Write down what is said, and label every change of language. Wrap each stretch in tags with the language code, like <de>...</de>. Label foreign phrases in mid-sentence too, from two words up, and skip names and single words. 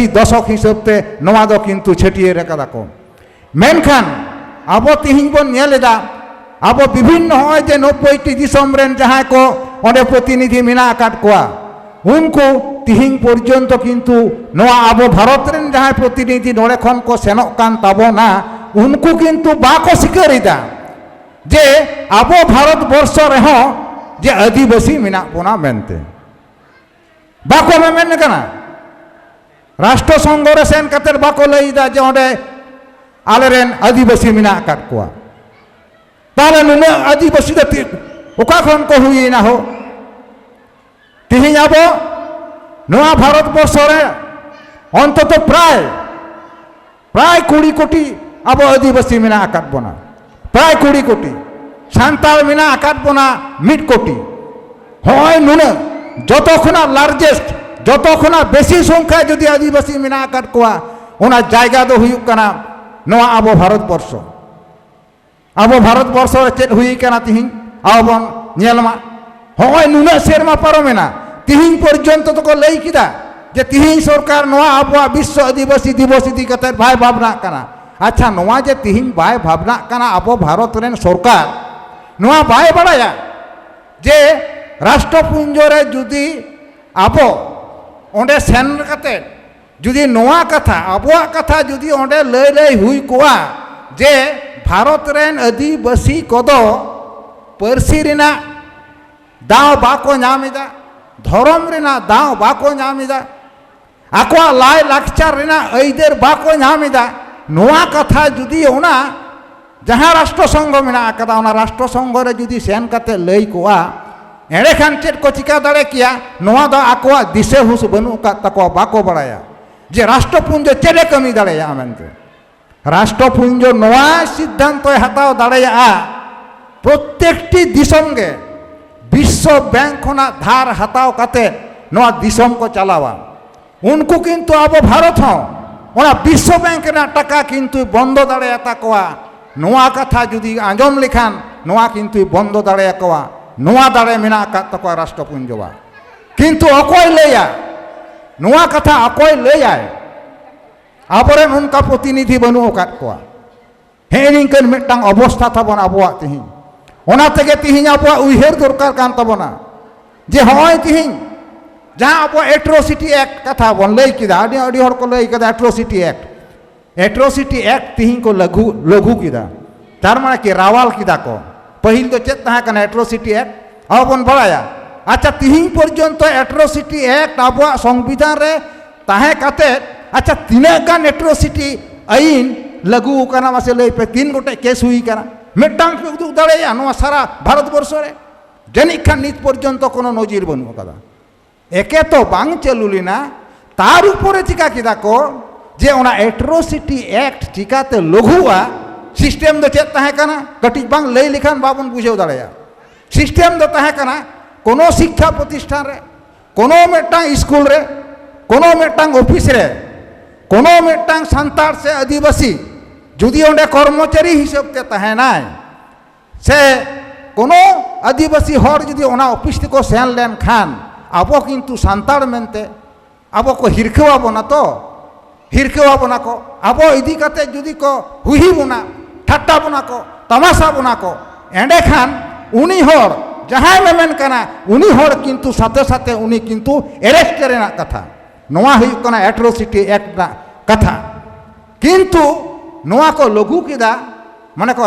<sat>दशक हिसाबते नवा दो किंतु छटिए रकादा को मेनखान आबो तिहिं बन नेलेदा आबो विभिन्न होय जे 90टी दिसम रेन जहां को ओंडे प्रतिनिधि मिना आकाट कोआ उनको तिहिं पर्यंत किंतु नवा आबो भारत रेन जहां प्रतिनिधि नोडे खन को सेनोक कान ताबोना उनको किंतु बाको सिकारिदा जे आबो भारत वर्ष रेहो जे आदिवासी मिना बोना मेनते बाको मेन कना राष्ट्र संघ रे सेन कतेर बाको लईदा जे ओंडे आलेरेन आदिवासी मिना आकाट कोआ ताले नुना आदिवासी दति ओका खन को हुई ना हो तिहिं आबो नवा भारत वर्ष रे अंतत प्राय 20 कोटी आबो आदिवासी मिना आकाट बोना प्राय 20 कोटी सान्ताल मिना आकाट बोना 1 कोटी होय नुना जतो खना लार्जेस्ट जतो खना बेसी संख्या जदि आदिवासी मिना आकाट कोआ ओना जायगा दो हुयुक काना नवा आबो भारत वर्ष रे चेत हुई काना तिहिं आबोन नेलमा होय नुना सेरमा पारोमेना तिहिं पर्यंत तो को लई किदा जे तिहिं सरकार नवा आबो विश्व आदिवासी दिवस इदी कते भाई भावना काना अच्छा नवा जे तिहिं भाई भावना काना आबो भारत रेन सरकार नवा भाई बड़ाया जे राष्ट्रपुंज रे जुदी आबो ओंडे सेन कते जुदी नवा कथा आबोआ कथा जुदी ओंडे लई हुई कोआ जे भारत रेन आदिवासी कोदो परसी रेना दाव बाको नामिदा धर्म रेना दाव बाको नामिदा आको लाय लाक्चार रेना ऐदेर बाको नामिदा नवा कथा जुदी ओना जहां राष्ट्र संघ मेना आकदा ओना राष्ट्र संघ रे जुदी सेन कते लई कोआ एड़े खान चेट को चिका दाड़े किया नवा दा आकोआ दिसे हुस बनु का तको बाको बड़ाया जे राष्ट्रपुंज चेले कमी दाड़ेया मेनते राष्ट्रपुंज नवा सिद्धांत हताव दाड़ेया प्रत्येकटी दिसम गे विश्व बैंक खना धार हताव काते नोआ दिसम को चलावा उनको किंतु अब भारत हों ओना विश्व बैंक ना टाका किंतु बंद दाड़ेयाता कोआ नोआ कथा जुदी आंजम लेखान नोआ किंतु बंद दाड़ेयाकोआ नोआ दाड़े मेना आकात तकोआ राष्ट्रपुंजवा किंतु अकोय लैया नोआ कथा अकोय लैयाय आबोरेन उनका प्रतिनिधि बनु अकात कोआ हे निंकन मिदटांग अवस्था ताबोन आबोआ तिहिं ओना तेगे तिहिं आबोआ उयहेर दरकार कान ताबोना जे होय तिहिं जहाँ अब</sat> <en>atrocity act</en> <sat>कथा बन लई किदा अडी हर को लई किदा</sat> <en>atrocity act</en> <sat>तिहिं को लघु किदा तार माने कि रावाल किदा को पहिल तो चेत तहा कना</sat> <en>atrocity act</en> <sat>अब बन बड़ाया अच्छा तिहिं पर्यंत</sat> <en>atrocity act</en> <sat>अब संविधान रे ताहे काते अच्छा तीना गान एट्रोसिटी आईन लघु कना मासे लई पे 3 गोटे केस हुई कना मिदटांग पे उदुग दाड़ेया नोआ सारा भारत वर्ष रे जनिक खान नित पर्यंत कोनो नजिर बनु कदा एके तो बांग चलुलिना तार ऊपर चिका किदा को जे ओना</sat> <en>atrocity act</en> <sat>चिकाते लघुआ सिस्टम दो चेत ताहे कना कटी बांग लई लिखान बाबन बुझेव दाड़ेया सिस्टम दो ताहे कना कोनो शिक्षा प्रतिष्ठान रे कोनो मिदटांग स्कूल रे कोनो मिदटांग ऑफिस रे कोनो मिदटांग संतार से आदिवासी जुदी ओंडे कर्मचारी हिसाब ते ताहेनाय से कोनो आदिवासी हर जुदी ओना ऑफिस को सेन लेन खान अब किंतु सांताड़ मेनते अब को हिरखेवा बना तो हिरखेवा बना को अब इदी कते जुदी को हुई बना ठट्टा बना को तमाशा बना को एंडे खान उनी हर जहां में मेन कना उनी हर किंतु साथे साथे उनी किंतु एरेस्ट रेना कथा नोआ हुई कना</sat> <en>atrocity act</en> <sat>ना कथा किंतु नोआ को लघु किदा माने को</sat>